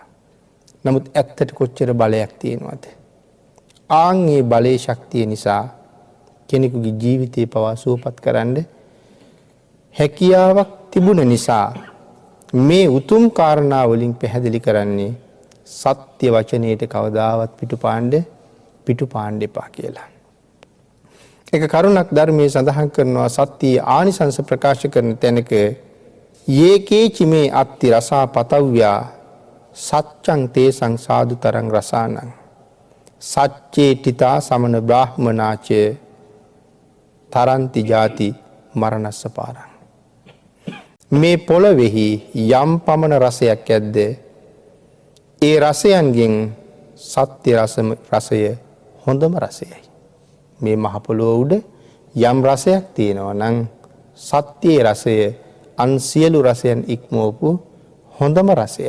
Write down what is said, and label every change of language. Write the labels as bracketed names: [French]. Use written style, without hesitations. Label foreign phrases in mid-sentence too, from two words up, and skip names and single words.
[Sinhala] නමුත් ඇත්තට කොච්චර බලයක් තියෙනවද? ආන්ගේ බලයේ ශක්තිය නිසා කෙනෙකුගේ ජීවිතේ පවා සුවපත් කරන්න හැකියාවක් තිබුණ නිසා මේ උතුම් කාරණා වලින් පැහැදිලි කරන්නේ සත්‍ය වචනයේට කවදාවත් පිටුපාන්න එපා කියලා. එක කරුණක් ධර්මයේ සඳහන් කරනවා සත්‍යයේ ආනිසංස ප්‍රකාශ කරන තැනක [Pali] යේකේචි මේ අත්ති රසා පතව්‍යා සච්ඡං තේසං සාදුතරං රසානං සච්චේ තිතා සමන බ්‍රාහ්මනාච තරන්ති ජාති මරණස්ස පාරං. [Sinhala] මේ පොළොවේහි යම් පමණ රසයක් ඇද්ද ඒ රසයන්ගෙන් සත්‍ය රසය හොඳම රසයයි. මේ මහ පොළොව උඩ යම් රසයක් තියෙනවා නම් සත්‍යයේ රසය අන් සියලු රසයන් ඉක්මවපු හොඳම රසයයි.